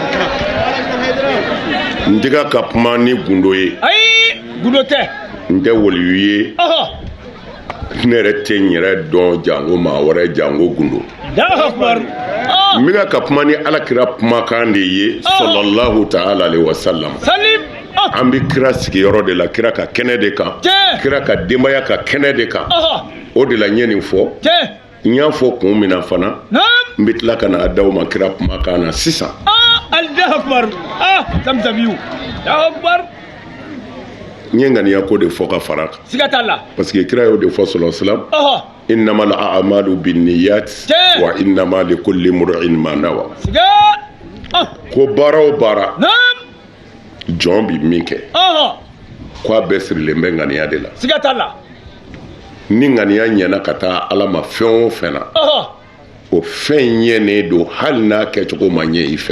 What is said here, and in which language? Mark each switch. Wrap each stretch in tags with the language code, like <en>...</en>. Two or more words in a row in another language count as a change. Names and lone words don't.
<bm>n tɛ ka ka kuma ni gundo ye Ayi. Gudo tɛ. n tɛ waliyu ye Aha. ne yɛrɛ tɛ n yɛrɛ dɔn jango maa wɛrɛ jango gundo</bm> <ar>الله أكبر. Ah.</ar> <bm>n bɛ ka kuma ni ala kira kumakan de ye</bm> <ar>صلى الله تعالى عليه وسلم</ar> <bm>Salim. Ah. an bɛ kira sigiyɔrɔ de la kira ka kɛnɛ de kan Cɛ. kira ka denbaya ka kɛnɛ de kan Aha. o de la n ye nin fɔ Cɛ. n y'a fɔ kun min na fana Naam. n bɛ tila ka na d'aw ma kira kumakan na sisan</bm> <ar>Ah. الله أكبر. Ah. Zamzamiyu. الله أكبر.</ar> <bm>n ye ŋaniya ko de fɔ ka fara kan Siga t'a la. parce que kira y'o de fɔ</bm> <ar>صلى الله عليه وسلم Aha. إنما الأعمال بالنيات</ar> <bm>Cɛ.</bm> <ar>وإنما لكل امرئ ما نوى</ar> <bm>Siga. Ah. ko baara o baara Naam. jɔn bi min kɛ Aha. ko a bɛɛ sirilen bɛ ŋaniya de la Siga t'a la. ni ŋaniya ɲɛna ka taa ala ma fɛn o fɛn na Aha. o fɛn ɲɛnen don hali n'a kɛcogo ma ɲɛ i fɛ</bm>